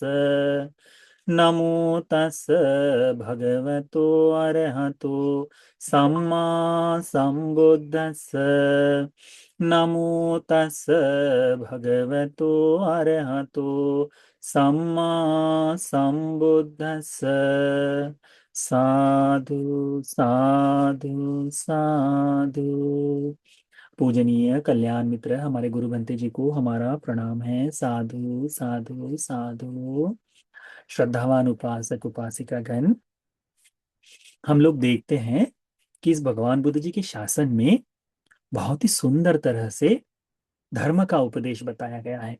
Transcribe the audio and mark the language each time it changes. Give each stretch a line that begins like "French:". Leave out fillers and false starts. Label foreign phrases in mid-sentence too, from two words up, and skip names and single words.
Pali: नमो तस् भगवतो अरहतो सम्मा संबुद्दस्स। नमो तस् भगवतो अरहतो सम्मा संबुद्दस्स। साधु साधु साधु।
Hindi: पूजनीय कल्याण मित्र हमारे गुरु बंते जी को हमारा प्रणाम है।
Pali: साधु साधु साधु।
Hindi: श्रद्धावान उपासक उपासिका गण, हम लोग देखते हैं कि इस भगवान बुद्ध जी के शासन में बहुत ही सुंदर तरह से धर्म का उपदेश बताया गया है।